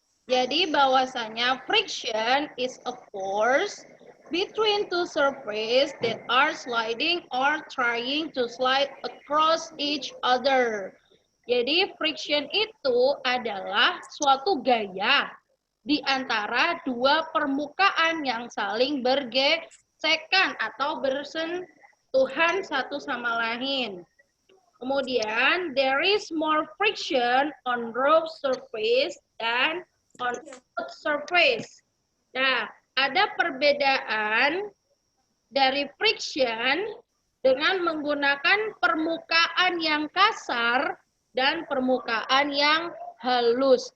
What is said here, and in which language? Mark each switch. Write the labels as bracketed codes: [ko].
[id] Jadi bahwasanya [en] friction is a force between two surfaces that are sliding or trying to slide across each other. [id] Jadi friction itu adalah suatu gaya di antara dua permukaan yang saling bergesekan atau bersentuhan satu sama lain. Kemudian, [en] there is more friction on rough surface than on smooth surface. [id] Nah, ada perbedaan dari friction dengan menggunakan permukaan yang kasar dan permukaan yang halus.